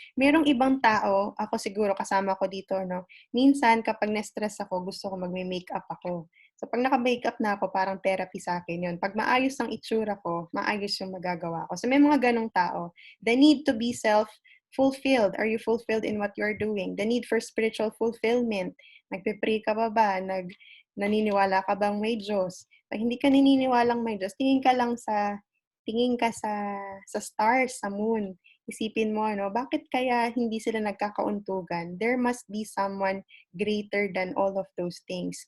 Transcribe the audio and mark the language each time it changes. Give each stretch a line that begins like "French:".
Filipino: Merong ibang tao, ako siguro kasama ko dito, no? Minsan, kapag na-stress ako, gusto ko magme-makeup ako. So, pag naka-makeup na ako, parang therapy sa akin yun. Pag maayos ang itsura ko, maayos yung magagawa ko. So, may mga ganong tao.
English: The need to be self-fulfilled. Are you fulfilled in what you're doing? The need for spiritual fulfillment.
Filipino: Nagpe-pray ka ba? Naniniwala ka bang may Diyos? Pag hindi ka naniniwalang may Diyos, tingin ka sa stars, sa moon. Isipin mo, bakit kaya hindi sila nagkakauntugan?
English: There must be someone greater than all of those things.